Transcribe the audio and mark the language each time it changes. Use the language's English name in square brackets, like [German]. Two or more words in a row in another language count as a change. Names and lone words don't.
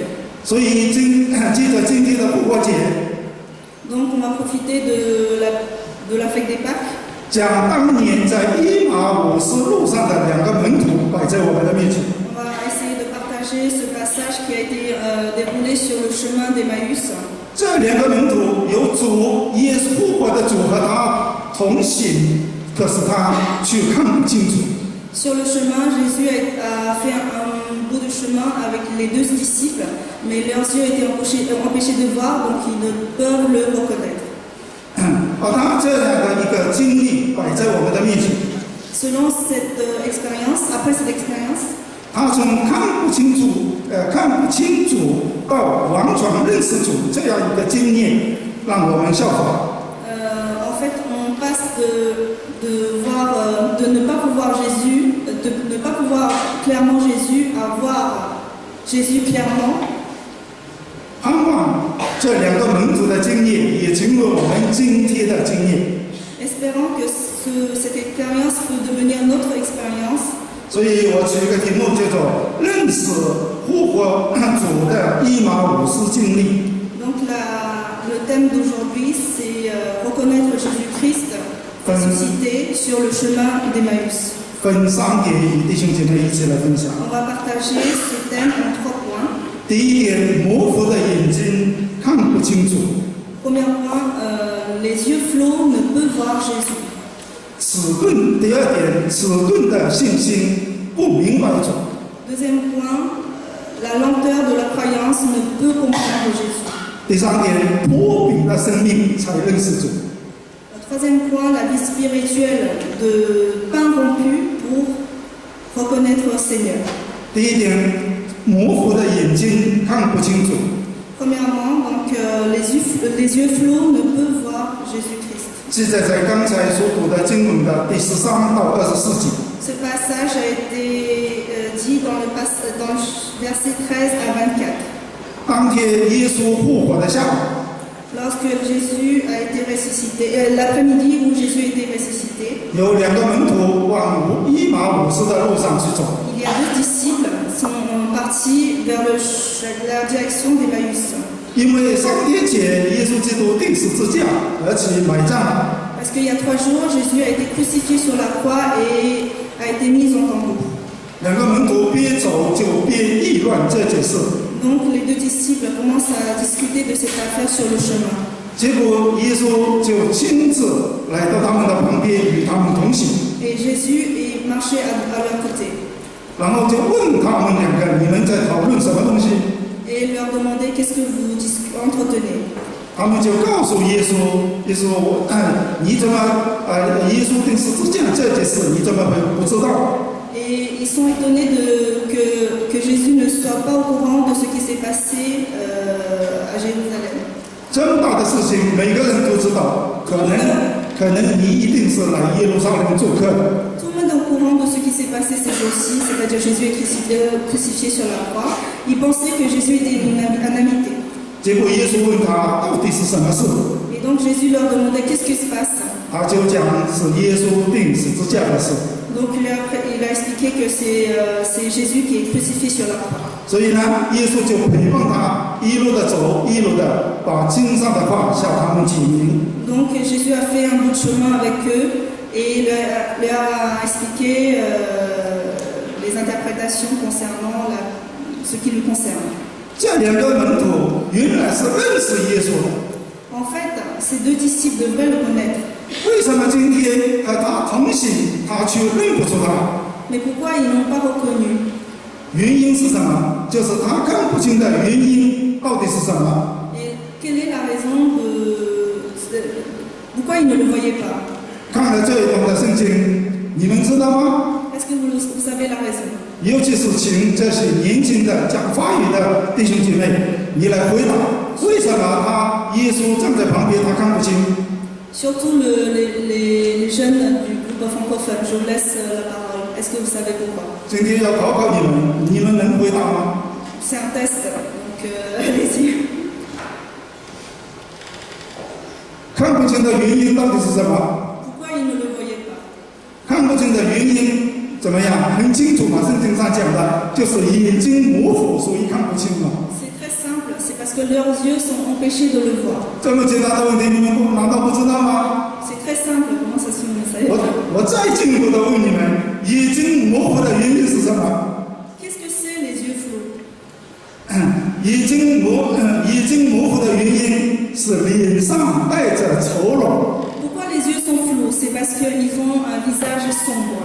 [Chinese] 所以接着今天的复活节， [French] Donc on va profiter de la fête des Pâques. [Chinese] 将当年在伊马五斯路上的两个门徒摆在我们的面前。 [French] On va essayer de partager ce passage qui a été déroulé sur le chemin d'Emmaüs. [Chinese] 这两个门徒有主耶稣复活的主和他同行，可是他却看不清楚。 [French] Sur le chemin, Jésus a fait un bout de chemin avec les 2 disciples, mais leurs yeux étaient empêchés de voir, donc ils ne peuvent le reconnaître. [Chinese] 把他这样的一个经历摆在我们的面前， [French] Selon cette expérience, après cette expérience, [Chinese] 他从看不清楚到完全认识主这样一个经验，让我们效法。 [French] en fait, on passe de ne pas pouvoir Jésus, de ne pas pouvoir clairement Jésus, à voir Jésus clairement. [Chinese] 盼望这两个门徒的经验也成为我们今天的经验。 [French] Espérant que cette expérience peut devenir notre expérience. [Chinese] 所以我取一个题目叫做“认识复活主的伊马五斯经历”。 [French] Donc le thème d'aujourd'hui, c'est reconnaître Jésus-Christ ressuscité sur le chemin d'Emmaüs. [Chinese] 分3点与弟兄姐妹一起来分享。 [French] On va partager ce thème en 3 points. [Chinese] 第一点，模糊的眼睛看不清楚。 [French] Premier point, les yeux flots ne peuvent voir Jésus. [Chinese] 第二点，迟钝的信心不明白主。 [French] Deuxième point, la lenteur de la croyance ne peut comprendre Jésus. [Chinese] 第3点，脱饼的生命才认识主。 [French] Troisième point, la vie spirituelle de pain rompu pour reconnaître le Seigneur. [Chinese] 第一点，模糊的眼睛看不清楚。 [French] Premièrement, donc, les yeux flots ne peuvent voir Jésus-Christ. [Chinese] 记载在刚才所读的经文的第13到24节。 [French] Ce passage a été dit dans le verset 13 à 24. [Chinese] 当天耶稣复活的下午， [French] Lorsque Jésus a été ressuscité, l'après-midi où Jésus a été ressuscité, [Chinese] 有2个门徒往伊马五斯的路上去走。 [French] il y a 2 disciples qui sont partis vers la direction d'Emmaüs. [Chinese] 因为3天前耶稣基督钉十字架，而且埋葬。 [French] Parce qu'il y a 3 jours, Jésus a été crucifié sur la croix et a été mis en tombeau. [Chinese] 2 个门徒边走就边议论这件事。 [French] Donc les 2 disciples commencent à discuter de cette affaire sur le chemin. [Chinese] 结果耶稣就亲自来到他们的旁边，与他们同行， [French] Et Jésus est marché à leur côté. [Chinese] 然后就问他们2个：“你们在讨论什么东西？” [French] et leur demandait qu'est-ce que vous entretenez. [Chinese] 他们就告诉耶稣，耶稣，你怎么耶稣钉十字架这件事你怎么会不知道？ [French] Et ils sont étonnés que Jésus ne soit pas au courant de ce qui s'est passé à Jérusalem. [Chinese] 这么大的事情，每个人都知道，可能你一定是来耶路撒冷做客的。 [French] Tout le monde est au courant de ce qui s'est passé ces jours-ci, c'est-à-dire Jésus est crucifié sur la croix. Ils pensaient que Jésus était un invité. [Chinese] 结果耶稣问他到底是什么事， [French] Et donc Jésus leur demandait qu'est-ce qui se passe. [Chinese] 他就讲是耶稣钉十字架的事。 [French] Donc il a expliqué que c'est Jésus qui est crucifié sur la croix. [Chinese] 所以呢，耶稣就陪伴他一路的走，一路的把经上的话向他们解明。 [French] Donc Jésus a fait un bout de chemin avec eux et leur a expliqué les interprétations concernant ce qui lui concerne. [Chinese] 这两个门徒原来是认识耶稣的， [French] En fait, ces deux disciples devraient le connaître. [Chinese] 为什么今天和他同行，他却认不出他？ [French] Mais pourquoi ils n'ont pas reconnu? [Chinese] 原因是什么？就是他看不清的原因到底是什么？ [French] Et quelle est la raison pourquoi ils ne le voyaient pas? [Chinese] 看了这一段的圣经，你们知道吗？ [French] Est-ce que vous savez la raison? [Chinese] 尤其是请这些年轻的讲法语的弟兄姐妹，你来回答，为什么耶稣站在旁边，他看不清？ [French] Surtout les jeunes du groupe francophone. Je vous laisse la parole. Est-ce que vous savez pourquoi? [Chinese] 今天要考考你们，你们能回答吗？ [French] C'est un test, donc allez-y. [Chinese] 看不清的原因到底是什么？ [French] Pourquoi ils ne le voyaient pas? [Chinese] 看不清的原因怎么样？很清楚嘛，圣经上讲的，就是眼睛模糊，所以看不清嘛。 [French] C'est très simple, c'est parce que leurs yeux sont empêchés de le voir. [Chinese] 这么简单的问题，你们难道不知道吗？ [French] C'est très simple, comment ça se fait, vous ne savez pas? [Chinese] 我再进一步的问你们，眼睛模糊的原因是什么？ [French] Qu'est-ce que c'est les yeux flous? [Chinese] 眼睛模糊的原因是脸上带着愁容。 [French] Pourquoi les yeux sont flous? C'est parce qu'ils ont un visage sombre.